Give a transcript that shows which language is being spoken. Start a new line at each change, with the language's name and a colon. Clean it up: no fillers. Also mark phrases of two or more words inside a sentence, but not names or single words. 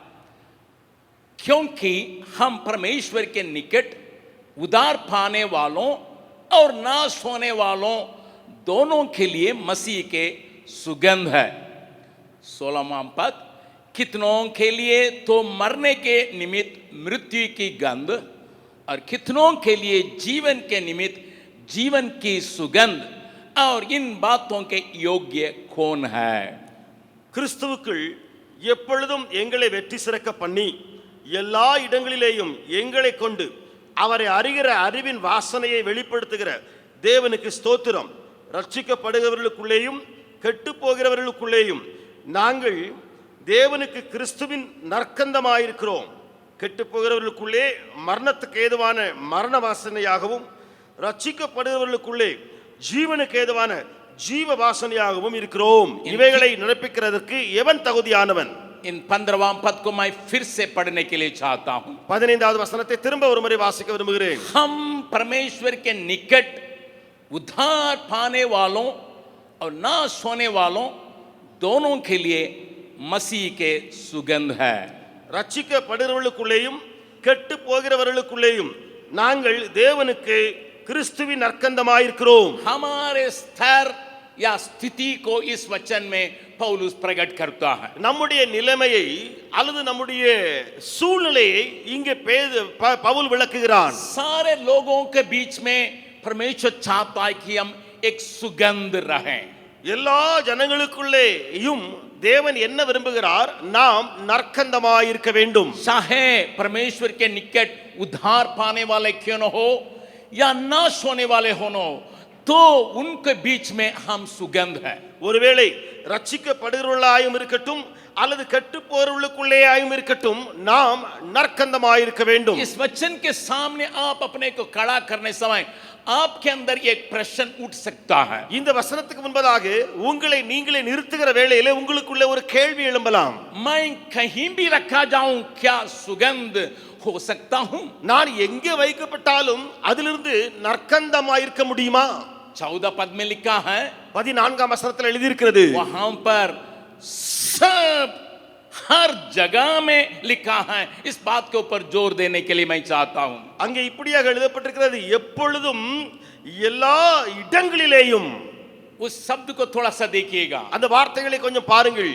Hindi: क्योंकि हम परमेश्वर के निकट उधार पाने वालों और नाश होने वालों दोनों के लिए मसीह के सुगंध है। 16वां पद, कितनों के लिए तो मरने के निमित्त मृत्यु की गंध और कितनों के लिए जीवन के निमित्त जीवन की सुगंध और इन बातों के योग्य कौन है।
Tamil: கிறிஸ்துவுக்குள் எப்பொழுதும் எங்களை வெற்றி சிறக்க பண்ணி எல்லா இடங்களிலேயும் எங்களை கொண்டு அவரை அறிகிற அறிவின் வாசனையை வெளிப்படுத்துகிற தேவனுக்கு ஸ்தோத்திரம்। ரட்சிக்கப்படுகிறவர்களுக்குள்ளேயும் கெட்டு போகிறவர்களுக்குள்ளேயும் நாங்கள் தேவனுக்கு கிறிஸ்துவின் நற்கந்தமாயிருக்கிறோம்। கெட்டு போகிறவர்களுக்குள்ளே மரணத்துக்கு ஏதுவான மரண வாசனையாகவும் ரட்சிக்கப்படுகிறவர்களுக்குள்ளே ஜீவனுக்கு ஏதுவான ஜீவ வாசனையாகவும் இருக்கிறோம்। இவைகளை நிரப்பிக்கிறதற்கு எவன் தகுதியானவன்?
Hindi: इन 15वां पद को मैं फिर से पढ़ने के लिए चाहता हूं।
Tamil: 15வது வசனத்தை திரும்ப ஒரு முறை வாசிக்க விரும்புகிறேன்।
Hindi: हम परमेश्वर के निकट उद्धार पाने वालों और नाश होने वालों दोनों के लिए मसीह के सुगंध है।
Tamil: ரட்சிக்கப்படுகிறவர்களுக்குள்ளேயும் கெட்டு போகிறவர்களுக்குள்ளேயும் நாங்கள் தேவனுக்கு கிறிஸ்துவின் நற்கந்தமாயிருக்கிறோம்।
Hindi: हमारे स्तर या स्थिति को इस वचन में पौलुस प्रकट करता है।
Tamil: நம்முடைய நிலைமையை அல்லது நம்முடைய சூழ்நிலையை இங்கே பவுல் விளக்குகிறான்।
Hindi: सारे लोगों के बीच में परमेश्वर चाहता है कि हम एक सुगंध रहें।
Tamil: எல்லா ஜனங்களுக்குள்ளேயும் தேவன் என்ன விரும்புகிறார்? நாம் நற்கந்தமாய் இருக்க வேண்டும்।
Hindi: चाहे परमेश्वर के निकट उद्धार पाने वाले क्यों न हो या नाश होने वाले हो न, तो उनके बीच में हम सुगंध है।
Tamil: ஒருவேளை ரட்சிக்கப்படுகிறவர்களாயும் இருக்கட்டும் அல்லது கெட்டு போறவர்களுக்குள்ளேயாயும் இருக்கட்டும் நாம் நற்கந்தமாய் இருக்க வேண்டும்।
Hindi: इस वचन के सामने आप अपने को खड़ा करने समय आपके अंदर एक प्रश्न उठ सकता है,
Tamil: இந்த வசனத்துக்கு முன்பதாக உங்களை நீங்களே நிறுத்துகிற வேளையிலே உங்களுக்குள்ள ஒரு கேள்வி எழும்பலாம்.
Hindi: मैं कहीं भी रखा जाऊं क्या सुगंध हो सकता हूं?
Tamil: நான் எங்கே வைக்கப்பட்டாலும் அதிலிருந்து நற்கந்தமாய் இருக்க முடியுமா?
Hindi: 14 पद में लिखा है,
Tamil: 14ஆம் வசனத்தில் எழுதி இருக்கிறது.
Hindi: वहां पर सब हर जगह में लिखा है. इस बात के ऊपर जोर देने के लिए मैं चाहता हूं.
Tamil: அங்கே இப்படியாக எழுதப்பட்டிருக்கிறது, எப்பொழுதும் எல்லா இடங்களிலேயும்.
Hindi: उस शब्द को थोड़ा सा देखिएगा.
Tamil: அந்த வார்த்தைகளை கொஞ்சம் பாருங்கள்.